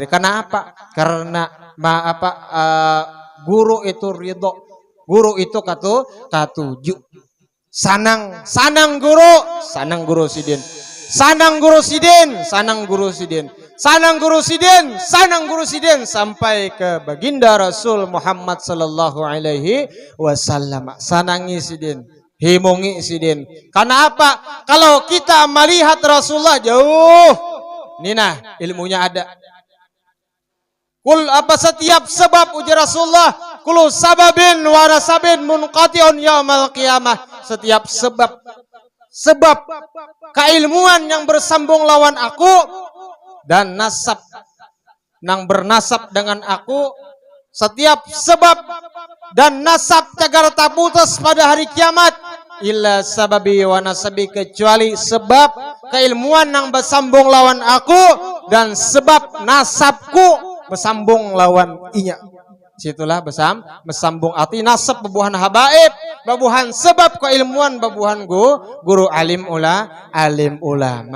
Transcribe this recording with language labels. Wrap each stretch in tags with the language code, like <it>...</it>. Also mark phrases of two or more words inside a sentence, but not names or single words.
<bjn>Karena apa? Karena guru itu ridho. Guru itu katuju. Sanang guru sidin. Sanang guru sidin sampai ke baginda Rasul Muhammad</bjn> <ar>صلى الله عليه وسلم.</ar> <bjn>Sanangi sidin, himungi sidin. Karena apa? Kalau kita melihat Rasulullah jauh, nina ilmunya ada. Kul apa setiap sebab ujar Rasulullah</bjn> <ar>كل سبب ونسب منقطع يوم القيامة.</ar> <bjn>Setiap sebab keilmuan yang bersambung lawan aku dan nasab yang bernasab dengan aku, setiap sebab dan nasab cagar tak putus pada hari kiamat,</bjn> <ar>إلا سببي ونسبي,</ar> <bjn>kecuali sebab keilmuan yang bersambung lawan aku dan sebab nasabku bersambung lawan inya. Situlah bersambung arti nasab babuhan habaib, babuhan sebab keilmuan babuhan guru alim ulama.</bjn>